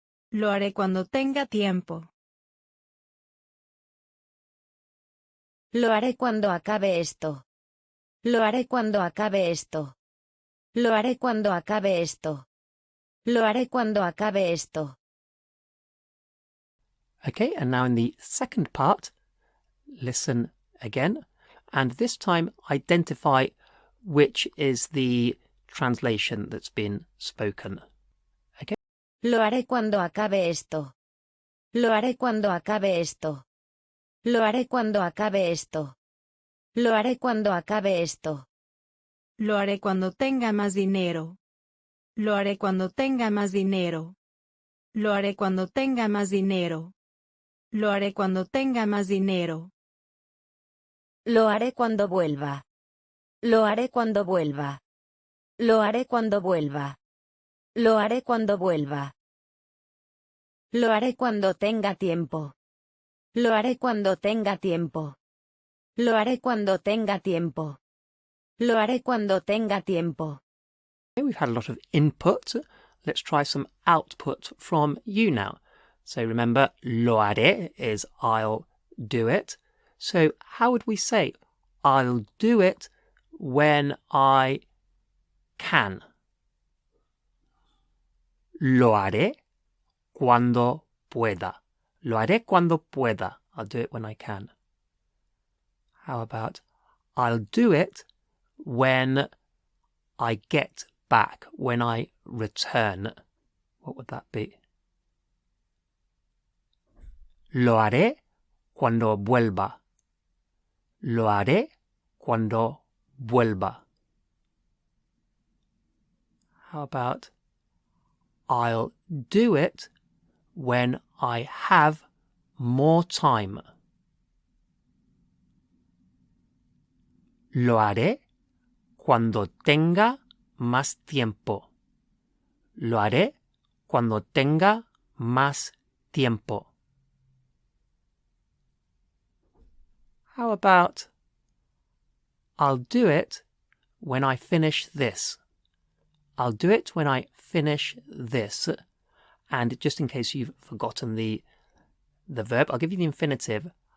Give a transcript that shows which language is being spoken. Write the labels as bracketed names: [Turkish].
[Spanish] Lo haré cuando tenga tiempo. Lo haré cuando acabe esto. Lo haré cuando acabe esto. Lo haré cuando acabe esto. Lo haré cuando acabe esto. [English] Okay, and now in the second part, listen again, and this time identify which is the translation that's been spoken. Okay? [Spanish] Lo haré cuando acabe esto. Lo haré cuando acabe esto. Lo haré cuando acabe esto. Lo haré cuando acabe esto. Lo haré cuando tenga más dinero. Lo haré cuando tenga más dinero. Lo haré cuando tenga más dinero. Lo haré cuando tenga más dinero. Lo haré cuando vuelva. Lo haré cuando vuelva. Lo haré cuando vuelva. Lo haré cuando vuelva. Lo haré cuando tenga tiempo. Lo haré cuando tenga tiempo. Lo haré cuando tenga tiempo. Lo haré cuando tenga tiempo. [English] Okay, we've had a lot of input. Let's try some output from you now. So remember, lo haré is I'll do it. So how would we say I'll do it when I can? [Spanish] Lo haré cuando pueda. Lo haré cuando pueda. [English] I'll do it when I can. How about I'll do it when I get back, when I return? What would that be? [Spanish] Lo haré cuando vuelva. Lo haré cuando vuelva. [English] How about I'll do it when I have more time? [Spanish] Lo haré cuando tenga más tiempo. Lo haré cuando tenga más tiempo. [English] How about I'll do it when I finish this? I'll do it when I finish this. And just in case you've forgotten the verb, I'll give you the infinitive.